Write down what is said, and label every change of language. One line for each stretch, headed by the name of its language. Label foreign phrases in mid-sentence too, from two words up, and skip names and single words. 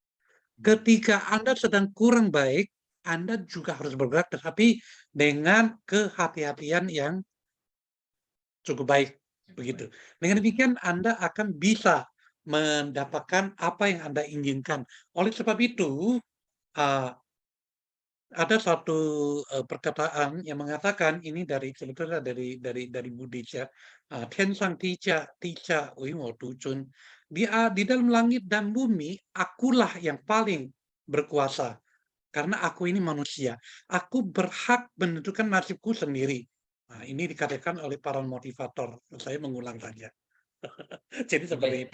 Indonesian: Ketika Anda sedang kurang baik, Anda juga harus bergerak, tetapi dengan kehati-hatian yang cukup baik, begitu. Dengan demikian Anda akan bisa mendapatkan apa yang Anda inginkan. Oleh sebab itu, eee, ada satu, perkataan yang mengatakan ini sebetulnya dari Buddhis ya,
Chinese: "天上地下，地下唯我独尊."
Indonesian: Di dalam langit dan bumi, akulah yang paling berkuasa. Karena aku ini manusia, aku berhak menentukan nasibku sendiri. Nah, ini dikatakan oleh para motivator, saya mengulang saja. Jadi seperti oke,